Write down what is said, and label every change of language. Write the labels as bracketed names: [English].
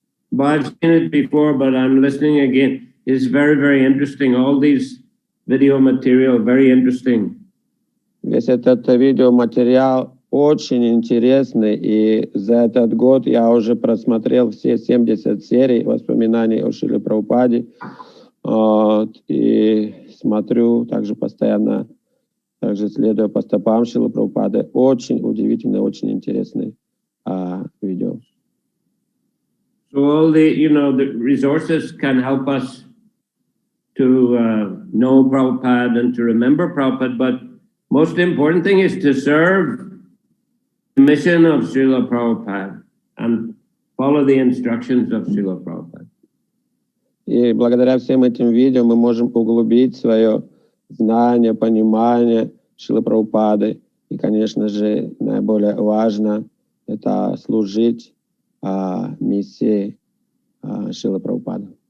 [English] But I've seen it before, but I'm listening again. It's very, very interesting. All these video material, very interesting. [Russian] Весь этот видеоматериал очень интересный, и за этот год я уже просмотрел все 70 серий воспоминаний о Шриле Прабхупаде. И смотрю также постоянно, также следуя по стопам Шрилы Прабхупады. Очень удивительный, очень интересный видео. [English] So all the resources can help us to know Prabhupada and to remember Prabhupada, but most important thing is to serve the mission of Srila Prabhupada and follow the instructions of Srila Prabhupada. [Russian] И благодаря всем этим видео мы можем углубить свое знание, понимание Шрилы Прабхупады. И, конечно же, наиболее важно это служить миссии Шрилы Прабхупады.